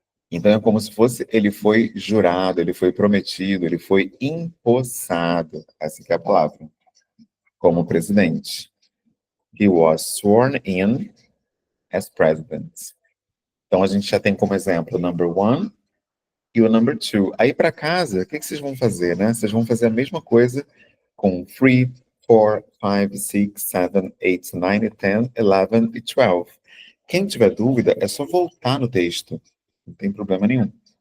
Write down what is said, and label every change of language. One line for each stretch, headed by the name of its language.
Portuguese: Então é como se fosse, ele foi jurado, ele foi prometido, ele foi empossado, essa que é a palavra, como presidente.
English: He was sworn in as president.
Portuguese: Então a gente já tem como exemplo o number 1 e o number 2. Aí para casa, o que vocês vão fazer, né? Vocês vão fazer a mesma coisa com 3, 4, 5, 6, 7, 8, 9, 10, 11 e 12. Quem tiver dúvida, é só voltar no texto. Não tem problema nenhum.